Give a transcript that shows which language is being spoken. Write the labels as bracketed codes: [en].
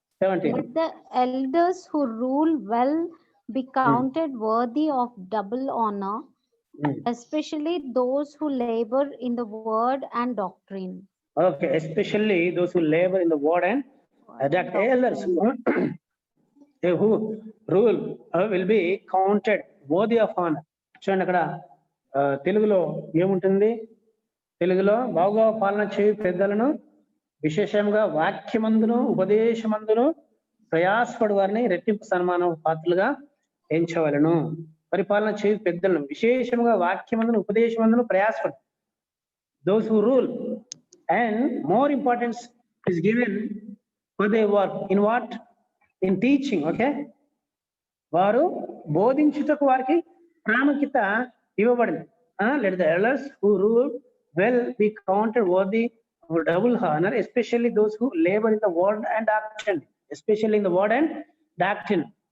[en] Let the elders who rule well be counted worthy of double honor, especially those who labor in the word and doctrine. Okay, especially those who labor in the word and doctrine. Elders who rule will be counted worthy of honor. [te] చూడండి అక్కడ తెలుగులో ఏముంటుంది? తెలుగులో బాగా పాలన చేయు పెద్దలను విశేషంగా వాక్యమందును ఉపదేశమందును ప్రయాసపడు వారిని రెట్టింపు సన్మానం పాత్రలుగా ఎంచవలను. పరిపాలన చేయు పెద్దలను విశేషంగా వాక్యమందును ఉపదేశమందును ప్రయాసపడు. [en] Those who rule and more importance is given for they work in what? In teaching. Okay. [te] వారు బోధించుటకు వారికి ప్రాముఖ్యత ఇవ్వబడింది. [en] Let the elders who rule well be counted worthy of double honor, especially those who labor in the word and doctrine. Especially in the word and doctrine.